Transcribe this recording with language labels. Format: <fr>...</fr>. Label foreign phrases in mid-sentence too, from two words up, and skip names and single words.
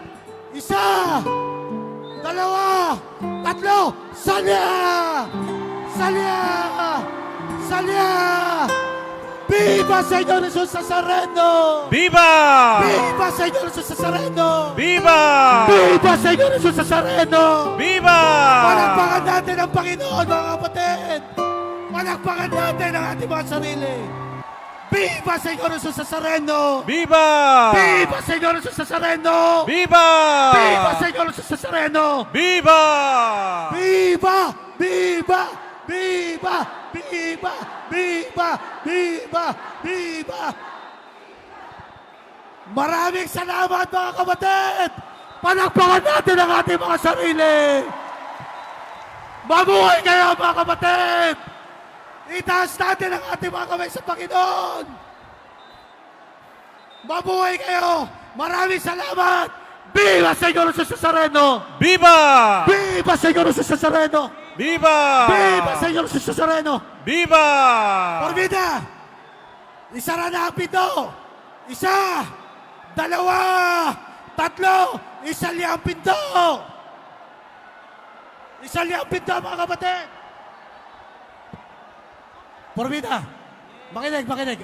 <tl>1, 2, 3, salya! Salya! Salya!</tl> <es>Viva Señor Jesus Nazareno! Viva! Viva Señor Jesus Nazareno! Viva! Viva Señor Jesus Nazareno! Viva!</es> <tl>Palakpakan natin ang Panginoon, mga kapatid! Palakpakan natin ang ating mga sarili!</tl> <es>Viva Señor Jesus Nazareno! Viva! Viva Señor Jesus Nazareno! Viva! Viva Señor Jesus Nazareno! Viva! Viva! Viva! Viva! Viva! Viva! Viva! Viva!</es> <tl>Maraming salamat mga kapatid! Palakpakan natin ang ating mga sarili! Mabuhay kayo mga kapatid! Pakitaas natin ang ating mga kamay sa Panginoon. Mabuhay kayo. Maraming salamat.</tl> <es>Viva Señor Jesus Nazareno. Viva! Viva Señor Jesus Nazareno. Viva! Viva Señor Jesus Nazareno. Viva!</es> <tl>Porbida, isara na ang pinto. Isa, dalawa, tatlo, isali ang pinto. Isali ang pinto, mga kapatid. Porbida, makinig.</tl>